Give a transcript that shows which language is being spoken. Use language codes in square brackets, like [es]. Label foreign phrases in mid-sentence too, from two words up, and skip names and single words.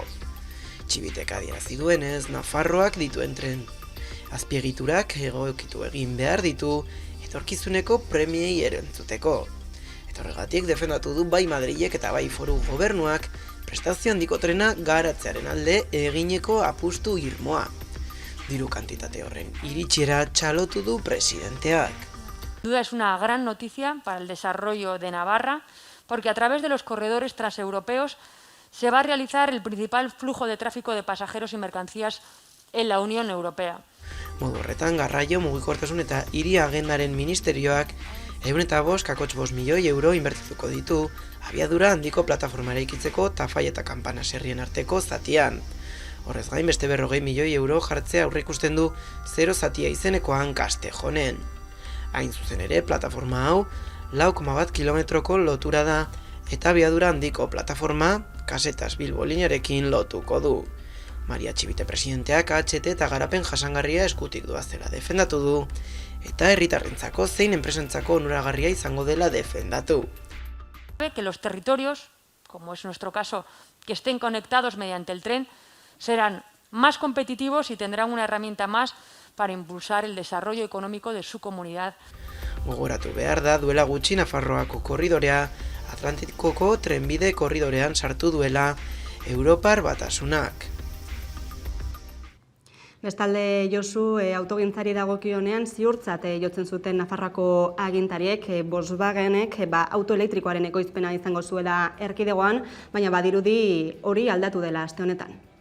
[eu] Txibitek adierazi duenez, Nafarroak dituen tren azpiegiturak egokitu egin behar ditu etorkizuneko premiei erantzuteko. Eta horregatik defendatu du bai Madrilek eta bai foru gobernuak prestazio handiko trena garatzearen alde egineko apustu irmoa. Diru kantitate horren iritsiera txalotu du presidenteak. [es] Sin duda es una gran noticia para el desarrollo de Navarra, porque a través de los corredores transeuropeos se va a realizar el principal flujo de tráfico de pasajeros y mercancías en la Unión Europea. [eu] Modu horretan, garraio, mugikortasun eta hiri agendaren ministerioak 155 milioi euro inbertituko ditu abiadura handiko plataforma eraikitzeko Tafai eta Kanpana serrien arteko zatian. Horrez gain beste 40 milioi euro jartzea aurreikusten du 0 zatia izenekoan Castejonen. Hain zuzen ere, plataforma hau 4,1 kilometroko lotura da eta abiadura handiko plataforma Kasetas Bilbo linearekin lotuko du. Maria Txibite presidenteak HT eta garapen jasangarria eskutik doazela defendatu du, eta herritarrentzako zein enpresentzako onuragarria izango dela defendatu. [es] Que los territorios, como es nuestro caso, que estén conectados mediante el tren, serán más competitivos y tendrán una herramienta más para impulsar el desarrollo económico de su comunidad. [eu] Gogoratu behar da duela gutxi Nafarroako korridorea Atlantikoko trenbide korridorean sartu duela Europar Batasunak. Bestalde Josu, autogintzari dagokionean ziurtzat jotzen zuten Nafarroako agintariek, Volkswagenek auto elektrikoaren ekoizpena izango zuela erkidegoan, baina badirudi hori aldatu dela aste honetan.